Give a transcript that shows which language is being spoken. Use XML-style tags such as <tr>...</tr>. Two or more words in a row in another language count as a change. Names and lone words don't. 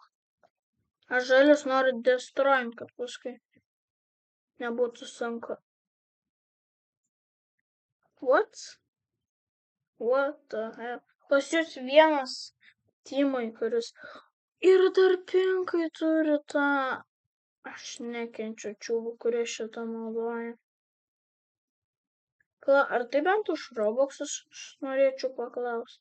<lt>Aš žalius noriu destroyint, kad paskui nebūtų sunku.</lt> <en>What? What the hell?</en> <lt>Pas jūs vienas timai, kuris ir dar pinkai turi tą. Aš nekenčiu čiūvų, kurie šitą naudoja. Ar tai bent už Robuxus aš norėčiau paklausti?</lt>